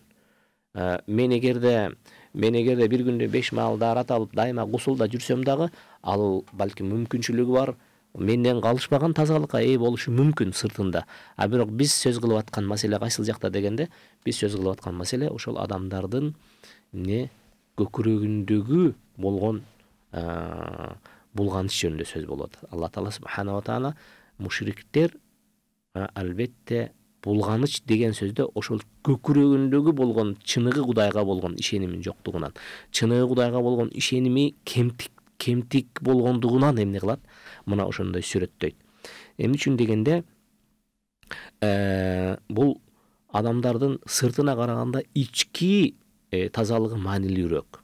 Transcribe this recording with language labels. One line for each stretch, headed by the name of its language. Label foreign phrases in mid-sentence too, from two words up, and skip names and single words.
Kyrgyz: Мен эгерде бир күндө 5 маал даарат алып дайыма гусулда жүрсөм дагы, ал балким мүмкүнчүлүгү бар, менден калышпаган тазалыкка ээ болушу мүмкүн сыртында. Бирок биз сөз кылып аткан маселе кайсыл жакта дегенде, биз сөз кылып аткан маселе ошол адамдардын көкүрөгүндөгү болгон булганыч жөнүндө сөз болот. Алла Таала
Arabic: سبحانه وتعالى
Kyrgyz: мушриктер албетте булганыч деген сөздө ошол көкүрөгүндөгү болгон чыныгы Кудайга болгон ишенимин жоктугунан, чыныгы Кудайга болгон ишеними кемтик болгондугунан эмне кылат? Мына ошондой сүрөттөйт. Эмне үчүн дегенде, бул адамдардын сыртына караганда ички тазалыгы маанилүүрөөк.